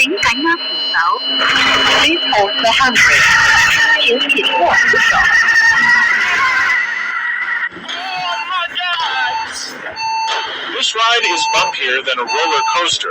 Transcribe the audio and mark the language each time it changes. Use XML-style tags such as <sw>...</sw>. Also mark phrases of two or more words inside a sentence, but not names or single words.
<yue>請緊握扶手。</yue> <en>Please hold the handrail。</en> <yue>請緊握扶手。</yue> <en>This ride is bumpier than a roller coaster.</en>